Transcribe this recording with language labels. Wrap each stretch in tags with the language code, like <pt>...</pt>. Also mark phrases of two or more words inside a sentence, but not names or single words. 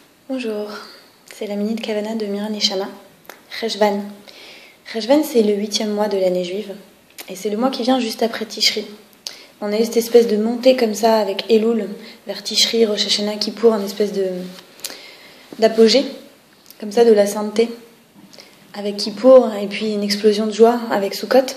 <fr>Bonjour, c'est la Minute Kavana de Mira Neshama. Cheshvan. Cheshvan, c'est le 8e mois de l'année juive. Et c'est le mois qui vient juste après Tishri. On a eu cette espèce de montée comme ça avec Elul vers Tishri, Rosh Hashanah, Kippour, une espèce d'apogée, comme ça, de la sainteté. Avec Kippour, et puis une explosion de joie avec Sukkot.</fr>